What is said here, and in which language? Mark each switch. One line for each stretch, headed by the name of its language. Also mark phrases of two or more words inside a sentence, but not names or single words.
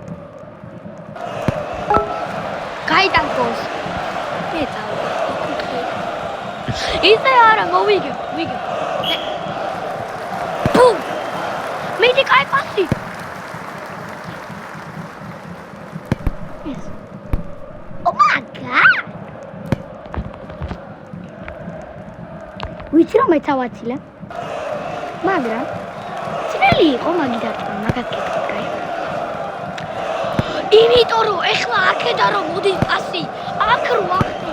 Georgian: გაიტან გოლს. მე წავედი. ისე არა, მოვიგებ. ბუმ! მიდი კაი პასი. ეს.
English: Oh my god!
Georgian: ვიცი რომ მეცავაცილე? მაგრამ ძნელი იყო მაგიდან, მაგას გეკითხე. იმიტომ რომ ეხლა აქედა რომ მოდის პასი, აქ რო ახტო.